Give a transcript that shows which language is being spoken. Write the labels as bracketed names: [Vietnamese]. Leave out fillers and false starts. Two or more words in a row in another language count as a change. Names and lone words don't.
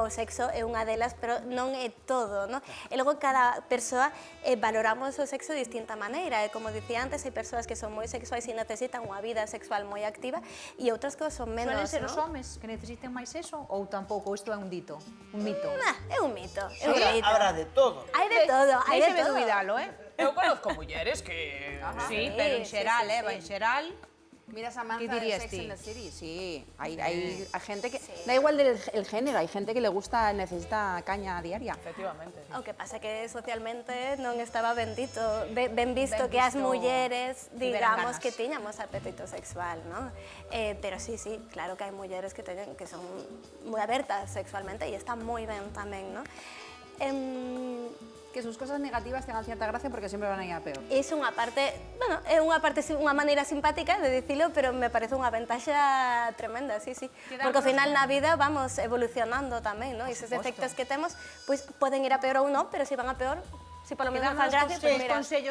[Galician] O sexo é unha delas, pero non é todo, no? E logo cada persoa valoramos o sexo de distinta maneira, e como dicía antes, hai persoas que son moi sexuais e necesitan unha vida sexual moi activa e outras que son menos, [Spanish] Suelen ser [Galician] no? os homes que necesiten máis eso ou tampouco isto é un dito, un mito? É un mito, é un mito. [Spanish] Habrá de todo. [Galician] Hai de todo, hai de Déixeme todo. dubidalo, Eu conozco mulleres que... Sí, pero en xeral, sí. en xeral... Mira Samantha [Spanish] ¿Qué de dirías Sex [Galician] ti? [Spanish] and the City, sí. Hay gente que... Da igual el género, hay gente que le gusta, necesita caña diaria. Efectivamente. [Galician] O que pasa que socialmente non estaba ben visto que as visto mulleres, tiveran digamos, ganas. que tiñamos apetito sexual, ¿no? Pero sí, claro que hai mulleres que son moi abertas sexualmente e está moi ben tamén, ¿no? [Spanish] Que sus cosas negativas tengan cierta gracia porque siempre van a ir a peor. [Galician] É unha parte, bueno, é unha maneira simpática de dicilo, pero me parece unha ventaxa tremenda, sí. Porque ao final na vida vamos evolucionando tamén, ¿no? E esos defectos que temos, pois poden ir a peor ou non, pero se van a peor, se polo menos fan gracia, pois mira. Consellos